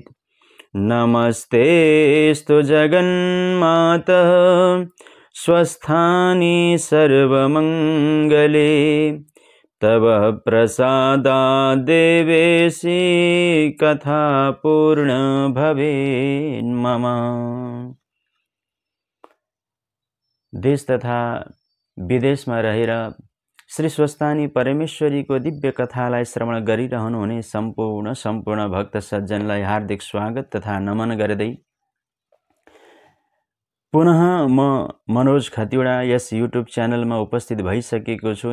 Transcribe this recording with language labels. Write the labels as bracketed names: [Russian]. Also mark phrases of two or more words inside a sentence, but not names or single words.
[Sanskrit] नमस्तेऽस्तु जगन्मातः स्वस्थानि सर्वमङ्गले तव प्रसादाद् देवेशी कथा पूर्ण भवेत् मम। [Nepali] देश तथा विदेशमा रहेर श्री स्वस्थानी परमेश्वरी को दिव्य कथालाई श्रवण गरिरहनुहुने सम्पूर्ण भक्त सज्जनलाई हार्दिक स्वागत तथा नमन गर्दै पुनः म मनोज खतिवडा यस युट्युब च्यानलमा उपस्थित भइसकेको छु।